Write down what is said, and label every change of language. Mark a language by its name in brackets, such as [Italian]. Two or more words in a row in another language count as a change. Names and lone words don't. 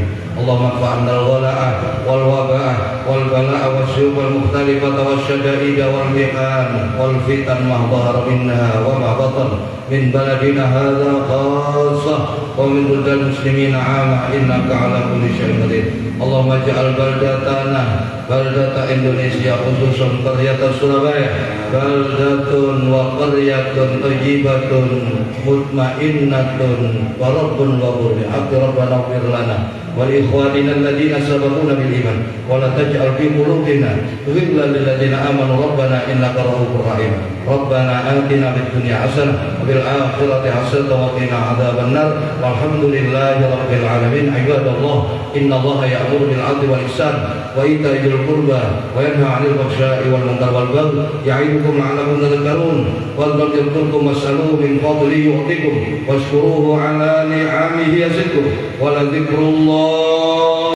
[Arabic] اللهم ادفع عنا الغلاء والوباء والبلاء والسيوف والمختلفة والشدائد والمحن والفتن ما ظهر منها وما بطن من بلدنا هذا خاصة ومن بلدان المسلمين عامة إنك على كل شيء قدير. اللهم اجعل بلدتنا بلدة Indonesia خصوصا قرية Surabaya بلدة وقرية طيبة مطمئنة ورب غفور ربنا اغفر لنا ولإخواننا الذين سبقونا بالإيمان ولا تجعل في قلوبنا غلا للذين آمنوا ربنا إنك رؤوف رحيم ربنا آتنا في الدنيا حسنة وفي الآخرة حسنة وقنا عذاب النار والحمد لله رب العالمين عباد الله إن الله يأمر بالعدل والإحسان وإيتاء ذي القربى وينهى عن الفحشاء والمنكر والبغي يعظكم لعلكم تذكرون فاذكروه واسألوه من فضله يؤتكم واشكروه على نعمه يزدكم ولذكر الله